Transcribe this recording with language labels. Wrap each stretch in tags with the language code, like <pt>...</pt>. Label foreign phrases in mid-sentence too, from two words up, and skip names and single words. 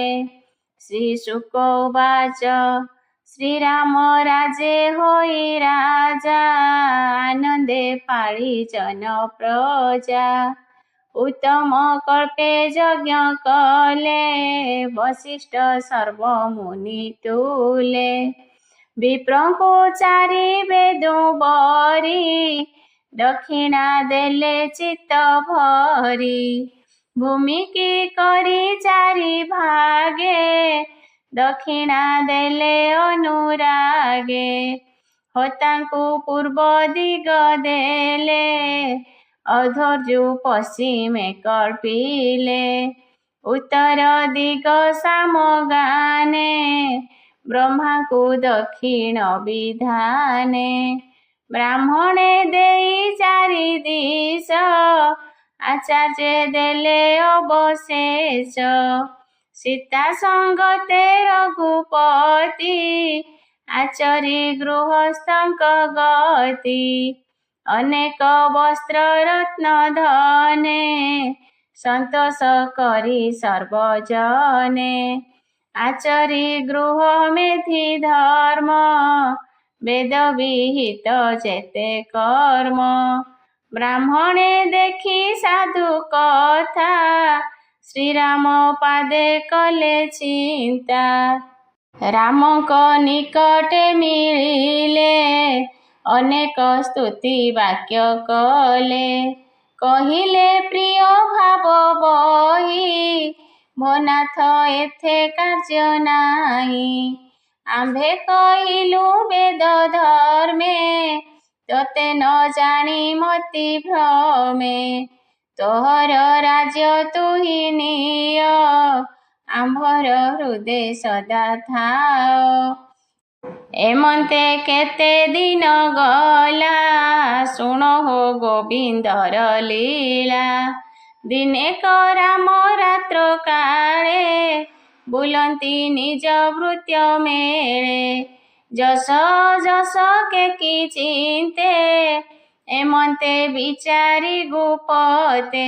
<or>ଶ୍ରୀଶୁକ ଉବାଚ ଶ୍ରୀରାମ ରାଜେ ହୋଇ ରାଜା ଆନନ୍ଦେ ପାଳି ଜନ ପ୍ରଜା। ଉତ୍ତମ କଳ୍ପେ ଯଜ୍ଞ କଲେ ବଶିଷ୍ଠ ସର୍ବ ମୁନି ତୁଳେ। ବିପ୍ରଙ୍କୁ ଚାରି ବେଦୁ ବରି ଦକ୍ଷିଣା ଦେଲେ ଚିତ୍ତ ଭରି। ଭୂମି କି କରି ଚାରି ଭାଗେ ଦକ୍ଷିଣା ଦେଲେ ଅନୁରାଗେ। ହୋତାଙ୍କୁ ପୂର୍ବ ଦିଗ ଦେଲେ ଅଧର୍ଜୁ ପଶ୍ଚିମେ କଳ୍ପିଲେ। ଉତ୍ତର ଦିଗ ସାମଗାନେ ବ୍ରହ୍ମା କୁ ଦକ୍ଷିଣ ବିଧାନେ। ବ୍ରାହ୍ମଣେ ଦେଇ ଚାରି ଦିଶ ଆଚାର୍ଯ୍ୟ ଦେଲେ ଅବଶେଷ। ସୀତା ସଙ୍ଗତେ ରଘୁପତି ଆଚରି ଗୃହସ୍ଥଙ୍କ ଗତି। ଅନେକ ବସ୍ତ୍ର ରତ୍ନ ଧନେ ସନ୍ତୋଷ କରି ସର୍ବଜନେ। ଆଚରି ଗୃହ ମେଧି ଧର୍ମ ବେଦ ବିହିତ ଯେତେ କର୍ମ। ବ୍ରାହ୍ମଣେ ଦେଖି ସାଧୁ କଥା ଶ୍ରୀରାମ ପାଦେ କଲେ ଚିନ୍ତା। ରାମକ ନିକଟେ ମିଳିଲେ ଅନେକ ସ୍ତୁତି ବାକ୍ୟ କଲେ। କହିଲେ ପ୍ରିୟ ଭାବ ବହି ଭନାଥ ଏଥେ କାର୍ଯ୍ୟ ନାହିଁ। ଆମ୍ଭେ କହିଲୁ ବେଦ ଧର୍ମେ ତୋତେ ନ ଜାଣି ମତି ଭ୍ରମେ। ତୋହର ରାଜ୍ୟ ତୁହି ନିଅ ଆମ୍ଭର ହୃଦୟ ସଦା ଥାଅ। ଏମନ୍ତେ କେତେ ଦିନ ଗଲା ଶୁଣ ହୋ ଗୋବିନ୍ଦର ଲୀଳା। ଦିନେ ରାମ ରାତ୍ର କାଳେ ବୁଲନ୍ତି ନିଜ ଭୃତ୍ୟ ମେଳେ। ଯଶ ଯଶ କେ କି ଚିନ୍ତେ ଏମନ୍ତେ ବିଚାରି ଗୁପତେ।</or>